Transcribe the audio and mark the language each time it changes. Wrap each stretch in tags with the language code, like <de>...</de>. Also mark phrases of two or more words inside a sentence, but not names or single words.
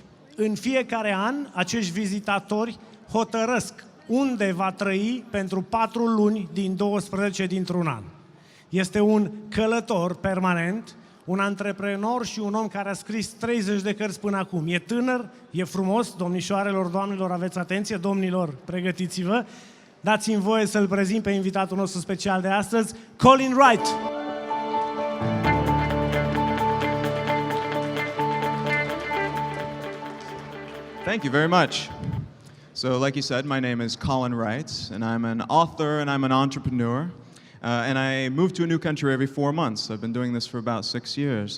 <ro>În fiecare an, acești vizitatori hotărăsc unde va trăi pentru 4 luni din 12 dintr-un an. Este un călător permanent, un antreprenor și un om care a scris 30 de cărți până acum. E tânăr, e frumos, domnișoarelor, doamnelor, aveți atenție, domnilor, pregătiți-vă. Dați-mi voie să-l prezint pe invitatul nostru special de astăzi, Colin Wright.</ro> <en>Thank you very much. So, like you said, my name is Colin Wright, and I'm an author and I'm an entrepreneur. And I move to a new country every 4 months. I've been doing this for about 6 years.</en>